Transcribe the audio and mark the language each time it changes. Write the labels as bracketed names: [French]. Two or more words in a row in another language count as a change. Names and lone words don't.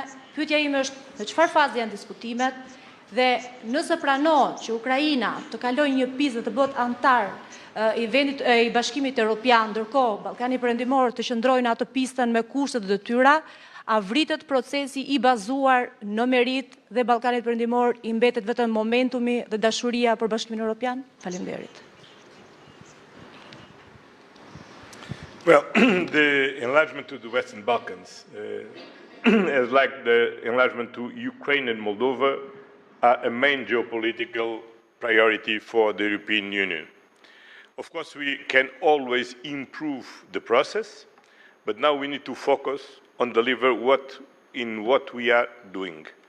[Albanian] Pyetja ime është në çfarë faze janë diskutimet dhe nëse pranohet që Ukraina të kalojë një pjesë dhe të bëhet anëtar i Bashkimit Evropian, ndërkohë Ballkani Perëndimor të qëndrojë në atë pistën me kushte dhe detyra, a vritet procesi i bazuar në merit dhe Ballkani Perëndimor i mbetet vetëm momentumi dhe dashuria për Bashkimin Evropian? Faleminderit. [English] Well, the enlargement to the Western Balkans, as like the enlargement to Ukraine and Moldova, are a main geopolitical priority for the European Union. Of course, we can always improve the process, but now we need to focus on deliver what we are doing.